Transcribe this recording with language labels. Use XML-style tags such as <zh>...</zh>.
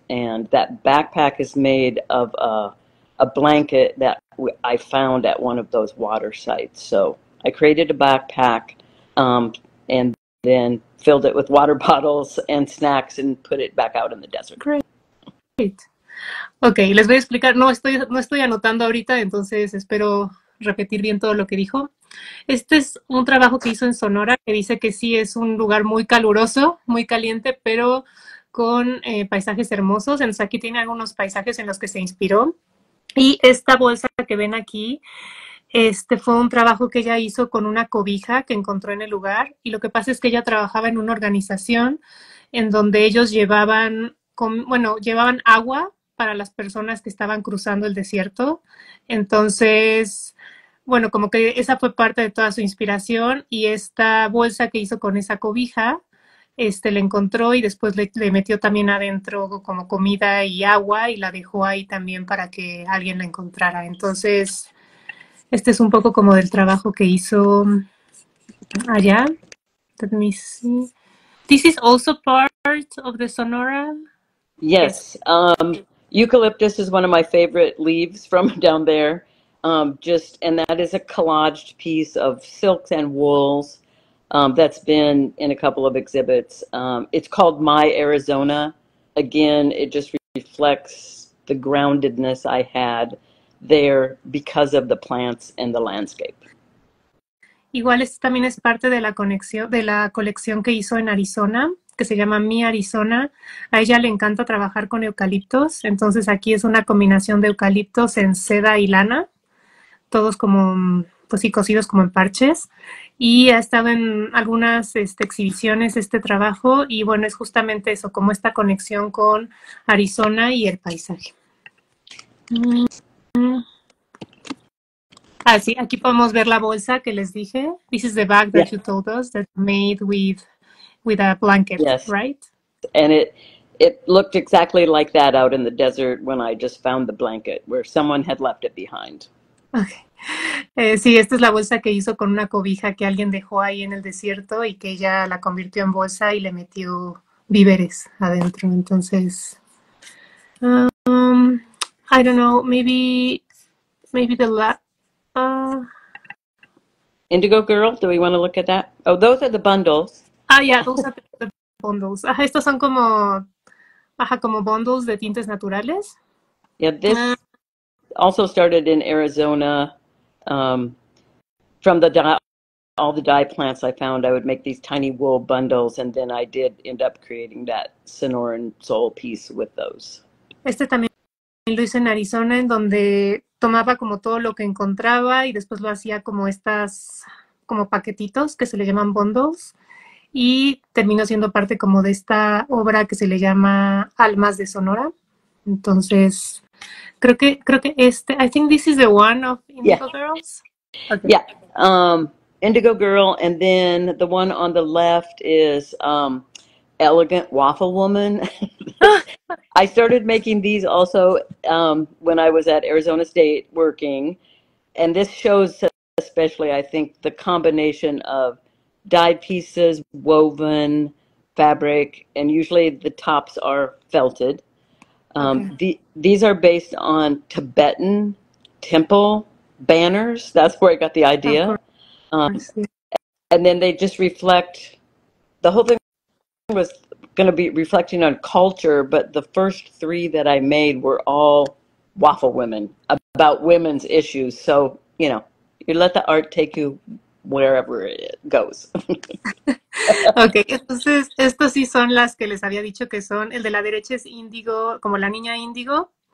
<en>And that backpack is made of a blanket that I found at one of those water sites. So I created a backpack and then filled it with water bottles and snacks and put it back out in the desert.</en> <es>Great. Ok, les voy a explicar. No estoy anotando ahorita, entonces espero repetir bien todo lo que dijo. Este es un trabajo que hizo en Sonora, que dice que sí es un lugar muy caluroso, muy caliente, pero con paisajes hermosos. Entonces aquí tiene algunos paisajes en los que se inspiró. Y esta bolsa que ven aquí, fue un trabajo que ella hizo con una cobija que encontró en el lugar. Y lo que pasa es que ella trabajaba en una organización en donde ellos llevaban agua para las personas que estaban cruzando el desierto. Entonces, bueno, como que esa fue parte de toda su inspiración, y esta bolsa que hizo con esa cobija, la encontró y después le metió también adentro como comida y agua y la dejó ahí también para que alguien la encontrara. Entonces, este es un poco como del trabajo que hizo allá.</es> <en>Let me see. This is also part of the Sonora. Yes. Eucalyptus is one of my favorite leaves from down there. And that is a collaged piece of silks and wools. That's been in a couple of exhibits. It's called My Arizona. Again, it just reflects the groundedness I had there because of the plants and the landscape.</en> <es>Igual este también es parte de la colección que hizo en Arizona, que se llama Mi Arizona. A ella le encanta trabajar con eucaliptos, entonces aquí es una combinación de eucaliptos en seda y lana, todos como, pues sí, cosidos como en parches. Y ha estado en algunas exhibiciones este trabajo y bueno, es justamente eso, como esta conexión con Arizona y el paisaje. Ah, sí, aquí podemos ver la bolsa que les dije.</es> <en>This is the bag that you told us that's made with a blanket, yes. Right? And it looked exactly like that out in the desert when I just found the blanket, where someone had left it behind. Okay.</en> <es>Sí, esta es la bolsa que hizo con una cobija que alguien dejó ahí en el desierto y que ella la convirtió en bolsa y le metió víveres adentro.</es> <en>Entonces, I don't know, maybe the Indigo Girl, do we want to look at that? Oh, those are the bundles. Yeah, those are the bundles.</en> <es>Estos son como bundles de tintes naturales.</es> <en>Yeah, this also started in Arizona. From all the dye plants I found, I would make these tiny wool bundles, and then I did end up creating that Sonoran Soul piece with those.</en> <es>Este también lo hice en Arizona, en donde tomaba como todo lo que encontraba y después lo hacía como como paquetitos que se le llaman bundles y terminó siendo parte como de esta obra que se le llama Almas de Sonora. Entonces, creo que</es> <en>I think this is the one of Indigo Girls. Okay. Yeah, Indigo Girl, and then the one on the left is Elegant Waffle Woman. I started making these also when I was at Arizona State working, and this shows especially, I think, the combination of dyed pieces, woven fabric, and usually the tops are felted. These are based on Tibetan temple banners. That's where I got the idea. And then they just reflect, the whole thing was going to be reflecting on culture, but the first three that I made were all waffle women, about women's issues. So, you let the art take you wherever it goes.</en> <es>Ok, entonces estos sí son las que les había dicho que son, el de la derecha es índigo, como la niña índigo,</es>